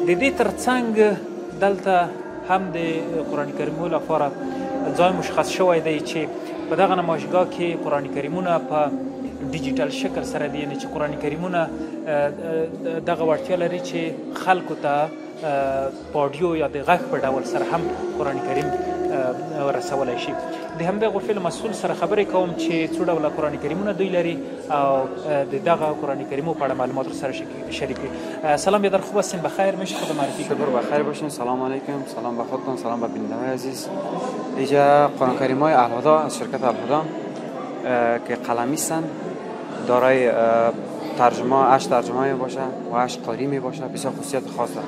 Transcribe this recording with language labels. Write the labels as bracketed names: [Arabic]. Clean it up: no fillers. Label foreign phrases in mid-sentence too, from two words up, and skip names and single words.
[Pashto] د دې ترڅنګ دلته هم د قرآن کریمونو لپاره ځای مشخص شوی دی چې په دغه نمایشګاه کې قرآن کریمونه په ډیجیټل شکل سره دي، یعنې چې قرآن کریمونه دغه وړتیا لري چې خلکو ته په اډیو یا د غږ په ډول سره هم قرآن کریم رسولی شي. د همدغه غرفې مسؤل سره خبرې کوم چې څو ډوله قرآن کریمونه دوی لري او د دغه قرآن کریمو په اړه معلومات سره شریک کړي. [Persian] سلام بیادر، خوب هستین؟ بخیر؟ میشه خود معرفی کنید؟ شکر بخیر باشین. سلام علیکم، سلام به خودتون، سلام به بیننده‌های عزیز. اینجا قرآن کریم‌های الهدی از شرکت الهدی که قلمی هستند، دارای ترجمه 8 ترجمه باشه و 8 قاری می باشه، بسیار خصوصیت خاص داره.